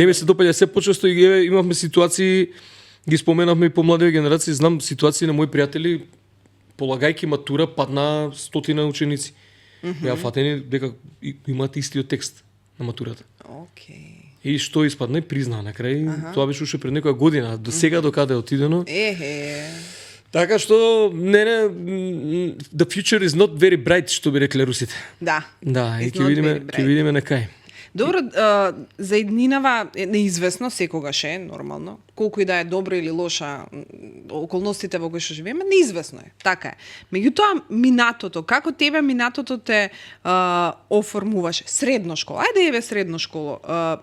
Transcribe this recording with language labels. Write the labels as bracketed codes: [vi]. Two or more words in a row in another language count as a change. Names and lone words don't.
[mk] Не ми се допаѓа се почесто и еве имавме ситуации, ги споменавме и по младите генерации, знам ситуации на мои пријатели полагајќи матура падна стотина ученици. Беа фатени дека имаат истиот текст на матурата. Океј. И што испадна и признаа на крај, тоа беше уште пред некоја година, до сега докаде е отидено. Ехе. Така што [en] the future is not very bright, [mk] што би рекле русите. Да. Да, и [en] It's not very bright. [mk] ќе видиме на кај. Добро, за иднинава е неизвестно секогаш е, нормално. Колку и да е добро или лоша околностите во кои што живееме, неизвестно е. Така е. Меѓутоа, минатото, како тебе минатото те оформуваше? Средно школа. Ајде еве средно школа.